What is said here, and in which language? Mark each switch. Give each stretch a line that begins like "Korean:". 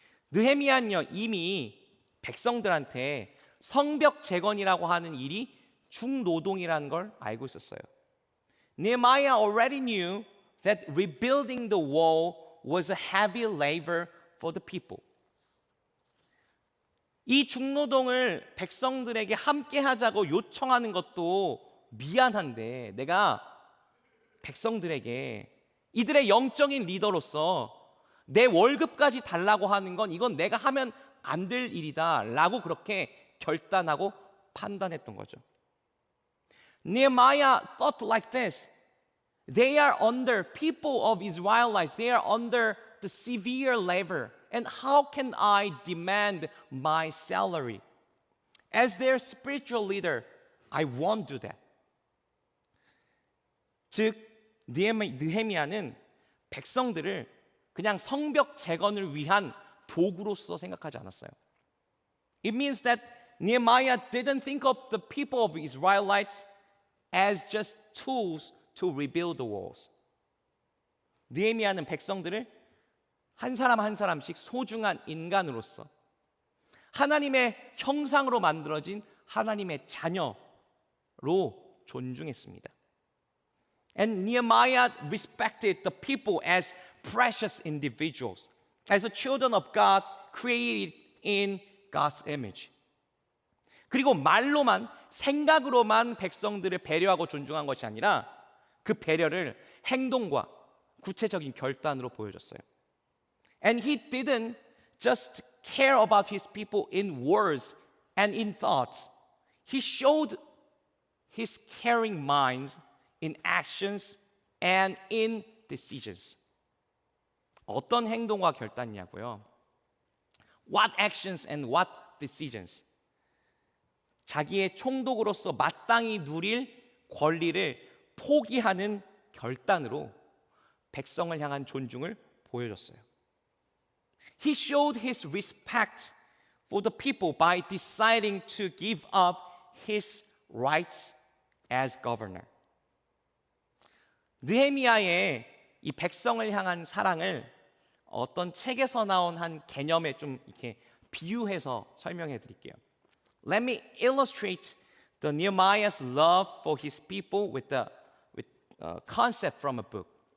Korean: 느헤미야는요 이미 백성들한테 성벽 재건이라고 하는 일이 중노동이라는 걸 알고 있었어요.
English: Nehemiah already knew that rebuilding the wall was a heavy labor for the people.
Korean: 이 중노동을 백성들에게 함께 하자고 요청하는 것도 미안한데 내가 백성들에게 이들의 영적인 리더로서 내 월급까지 달라고 하는 건 이건 내가 하면 안 될 일이다 라고 그렇게 결단하고 판단했던 거죠.
English: Nehemiah thought like this. They are under, people of Israelites, they are under the severe labor. And how can I demand my salary? As their spiritual leader, I won't do that.
Korean: 즉, 느헤미야는 백성들을 그냥 성벽 재건을 위한 도구로서 생각하지 않았어요.
English: It means that Nehemiah didn't think of the people of Israelites as just tools to rebuild the walls.
Korean: 느헤미야는 백성들을 한 사람 한 사람씩 소중한 인간으로서 하나님의 형상으로 만들어진 하나님의 자녀로 존중했습니다.
English: And Nehemiah respected the people as precious individuals, as the children of God created in God's image.
Korean: 그리고 말로만 생각으로만 백성들을 배려하고 존중한 것이 아니라 그 배려를 행동과 구체적인 결단으로 보여줬어요.
English: And he didn't just care about his people in words and in thoughts. He showed his caring minds in actions and in decisions.
Korean: 어떤 행동과 결단이냐고요?
English: What actions and what decisions?
Korean: 자기의 총독으로서 마땅히 누릴 권리를 포기하는 결단으로 백성을 향한 존중을 보여줬어요.
English: He showed his respect for the people by deciding to give up his rights as governor.
Korean: 느헤미야의 이 백성을 향한 사랑을 어떤 책에서 나온 한 개념에 좀 이렇게 비유해서 설명해 드릴게요.
English: Let me illustrate the Nehemiah's love for his people with a concept from a book.